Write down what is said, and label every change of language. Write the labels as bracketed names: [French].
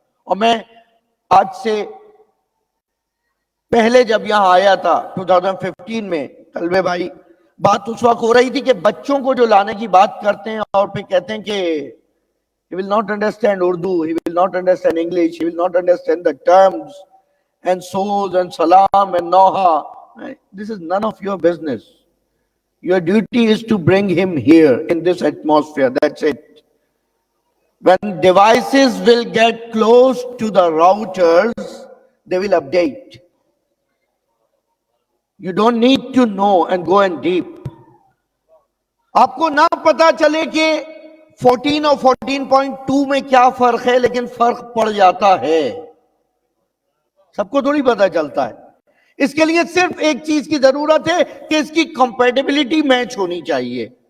[Urdu] اور میں آج سے پہلے جب یہاں آیا تھا 2015 میں، طلبے بھائی، بات اس وقت ہو رہی تھی کہ بچوں کو جو لانے کی بات کرتے ہیں اور پھر کہتے ہیں کہ [English] he will not understand Urdu, he will not understand English, he will not understand the terms and soz and salam and noha. This is none of your business. Your duty is to bring him here in this atmosphere. That's it. When devices will get close to the routers, they will update. You don't need to know and go in deep. [Urdu] آپ کو نہ پتا چلے کہ 14 اور 14.2 میں کیا فرق ہے، لیکن فرق پڑ جاتا ہے. سب کو تھوڑی پتا چلتا ہے. اس کے لیے صرف ایک چیز کی ضرورت ہے کہ اس کی کمپیٹیبلٹی میچ ہونی چاہیے.